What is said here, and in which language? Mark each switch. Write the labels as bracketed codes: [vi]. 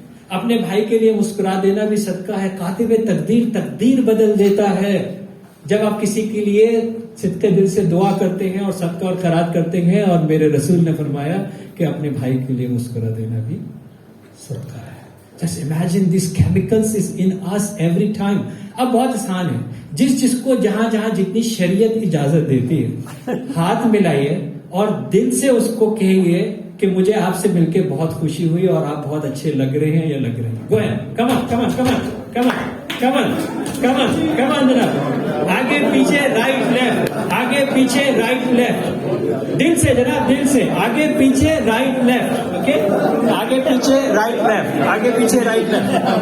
[ur] اپنے بھائی کے لیے مسکرا دینا بھی صدقہ ہے. کاتب تقدیر تقدیر بدل دیتا ہے. جب آپ کسی کے لیے صدقے دل سے دعا کرتے ہیں اور صدقہ اور خیرات کرتے ہیں, اور میرے رسول نے فرمایا کہ اپنے بھائی کے لیے مسکرا دینا بھی صدقہ ہے. [en] Just imagine these chemicals is in us every time. [ur] اب بہت آسان ہے, جس کو جہاں جہاں جتنی شریعت اجازت دیتی ہے ہاتھ ملائیے اور دل سے اس کو کہیے کہ مجھے آپ سے مل کے بہت خوشی ہوئی اور آپ بہت اچھے لگ رہے ہیں یا لگ رہے ہیں. گو ہے, [en] come on come on come on come on [ur] کم آن کم آن کم آن جناب, آگے پیچھے رائٹ لیفٹ, آگے پیچھے رائٹ لیفٹ, دل سے جناب, دل سے, آگے پیچھے رائٹ لیفٹ, اوکے, آگے پیچھے رائٹ لیفٹ, آگے پیچھے رائٹ لیفٹ.